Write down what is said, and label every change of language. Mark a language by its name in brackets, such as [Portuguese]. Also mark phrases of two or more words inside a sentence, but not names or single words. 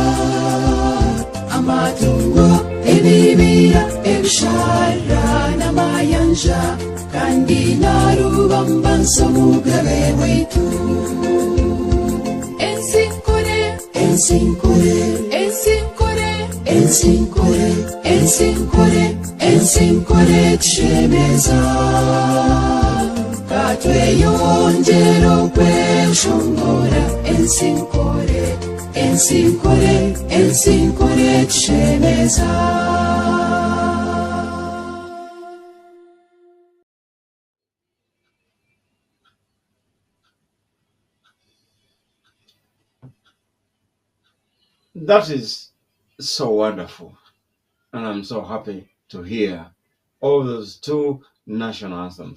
[Nyankole] amatungo ebibira ebishara n'amayanja kandi narubambanso mugabe waitu ensinkore ensinkore ensinkore ensinkore ensinkore ensinkore tushemeza katweyongera okweshongora ensinkore ensinkore ensinkore tushemeza [English] That is so wonderful, and I'm so happy to hear all those two national anthems.